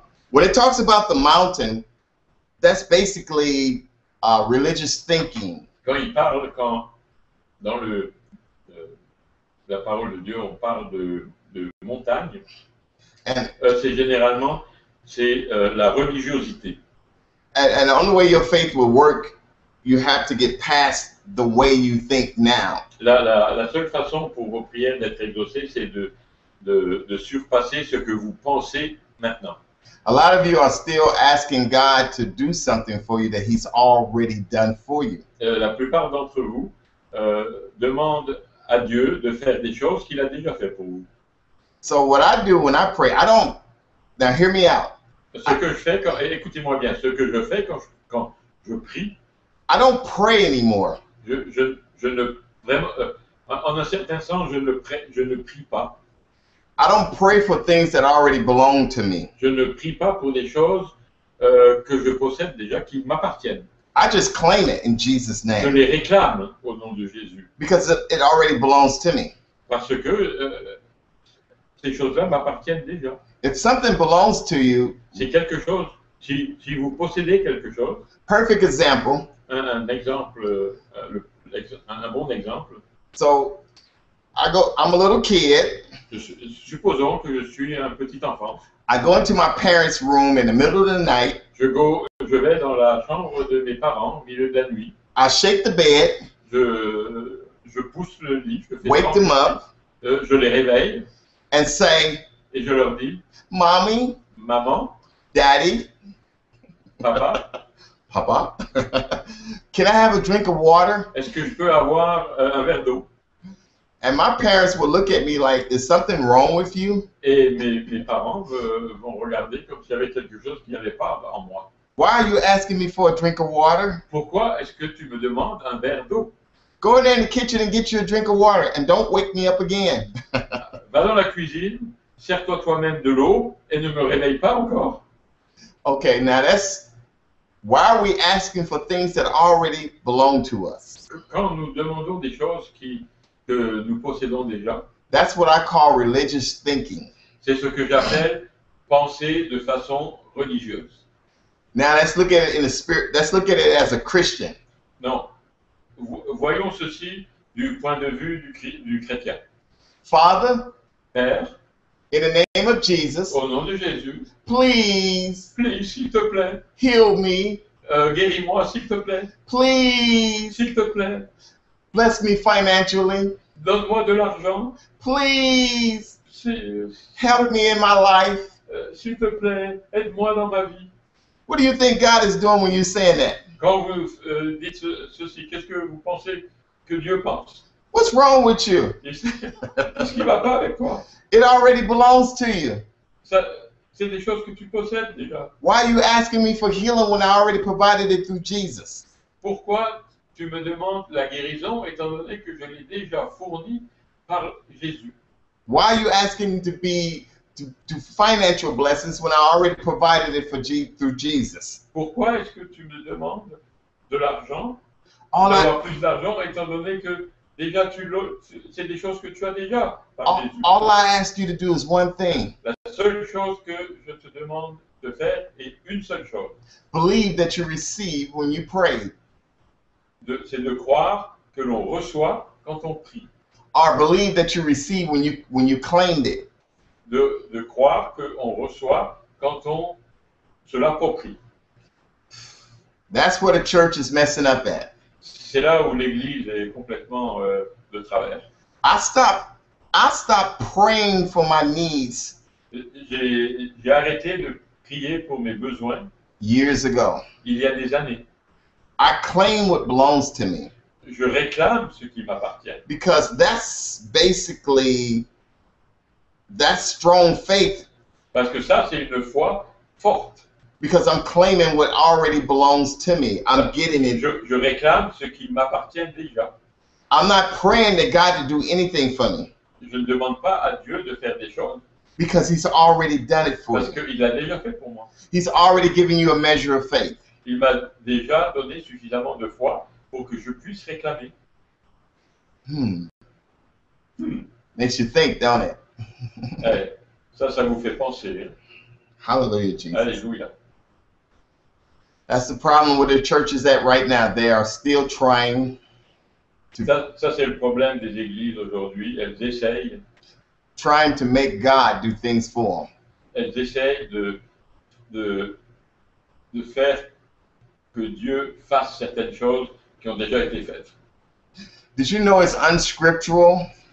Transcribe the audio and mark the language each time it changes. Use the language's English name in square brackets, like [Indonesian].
[English] When it talks about the mountain, that's basically religious thinking. [French] Quand il parle, dans la parole de Dieu, on parle de montagne, c'est généralement la religiosité. [English] And the only way your faith will work, you have to get past the way you think now. [French] La seule façon pour vos prières d'être exaucées, c'est de surpasser ce que vous pensez maintenant. [English] A lot of you are still asking God to do something for you that He's already done for you. [French] La plupart d'entre vous demandent à Dieu de faire des choses qu'il a déjà fait pour vous. [English] So what I do when I pray, now hear me out. [French] Ce que je fais, écoutez-moi bien, ce que je fais quand je prie, [English] I don't pray anymore. [French] Je ne vraiment, en un certain sens, je ne prie pas. [English] I don't pray for things that already belong to me. [French] Je ne prie pas pour des choses que je possède déjà, qui m'appartiennent. [English] I just claim it in Jesus' [French] Je [English] name. [French] les réclame au nom de Jésus. [English] Because it already belongs to me. [French] Parce que ces choses-là m'appartiennent déjà. [English] If something belongs to you, [French] C'est quelque chose, si vous possédez quelque chose, [English] perfect example. [French] un exemple, un bon exemple, [English] So I'm a little kid. [French] supposons que je suis un petit enfant. [English] I go into my parents' room in the middle of the night. [French] Je vais dans la chambre de mes parents au milieu de la nuit. [English] I shake the bed. [French] Je pousse le lit. Je fais [English] Wake them up. [French] Je les réveille. [English] And say, [French] et je leur dis, [English] Mommy, [French] maman, [English] Daddy, [French] papa, [English] can I have a drink of water? [French] Est-ce que je peux avoir un verre d'eau? [English] And my parents would look at me like, is something wrong with you? [French] Et mes parents vont regarder comme s'il y avait quelque chose qui n'allait pas en moi. [English] Why are you asking me for a drink of water? [French] Pourquoi est-ce que tu me demandes un verre d'eau? [English] Go in there in the kitchen and get you a drink of water and don't wake me up again. [French] Va dans la cuisine, sers-toi toi-même de l'eau et ne me réveille pas encore. [English] Okay, now why are we asking for things that already belong to us? [French] Quand nous demandons des choses que nous possédons déjà, [English] that's what I call religious thinking. [French] C'est ce que j'appelle penser de façon religieuse. [English] Now let's look at it in the spirit. Let's look at it as a Christian. [French] Non. Voyons ceci du point de vue du chrétien. [English] Father, [French] Père, [English] in the name of Jesus, [French] au nom de Jésus, [English] please, [French] s'il te plaît, [English] heal me. [French] Guéris-moi, s'il te plaît. [English] Please, [French] s'il te plaît. [English] Bless me financially. [French] Donne-moi de l'argent. [English] Please, help me in my life. [French] S'il te plaît, aide-moi dans ma vie. [English] What do you think God is doing when you're saying that? [French] Quand vous dites ceci, qu'est-ce que vous pensez que Dieu pense? [English] What's wrong with you? [French] Qu'est-ce qui ne va pas avec toi? [English] It already belongs to you. [French] C'est des choses que tu possèdes déjà. [English] Why are you asking me for healing when I already provided it through Jesus? [French] Pourquoi tu me demandes la guérison étant donné que je l'ai déjà fournie par Jésus? [English] Why are you asking to financial blessings when I already provided it through Jesus? [French] Pourquoi est-ce que tu me demandes de l'argent, d'avoir plus d'argent étant donné que déjà c'est des choses que tu as déjà par Jésus? [English] All I ask you to do is one thing. [French] La seule chose que je te demande de faire est une seule chose. [English] Believe that you receive when you pray. [French] C'est de croire que l'on reçoit quand on prie. [English] Or believe that you receive when you claimed it. [French] De croire qu'on reçoit quand on se l'approprie. [English] That's where the church is messing up at. [French] C'est là où l'Église est complètement de travers. [English] I stopped I stopped praying for my needs [French] J'ai arrêté de prier pour mes besoins [English] years ago. [French] il y a des années. [English] I claim what belongs to me [French] Je réclame ce qui m'appartient. [English] because that's basically that's strong faith [French] Parce que ça, c'est une foi forte. [English] because I'm claiming what already belongs to me. I'm getting it. [French] Je réclame ce qui m'appartient déjà. [English] I'm not praying to God to do anything for me [French] Je ne demande pas à Dieu de faire des choses [English] because He's already done it for [French] parce [English] you. [French] qu'il l'a déjà fait pour moi. [English] He's already given you a measure of faith. [French] Il m'a déjà donné suffisamment de foi pour que je puisse réclamer. [English] Makes you think, don't it? [French] Eh, ça vous fait penser. Hein? [English] Hallelujah, Jesus. [French] Alléluia. [English] That's the problem where the church is at right now. They are still trying [French] Ça c'est le problème des églises aujourd'hui. Elles essayent [English] to make God do things for them. [French] elles essayent de faire que Dieu fasse certaines choses qui ont déjà été faites. [English] Did you know it's unscriptural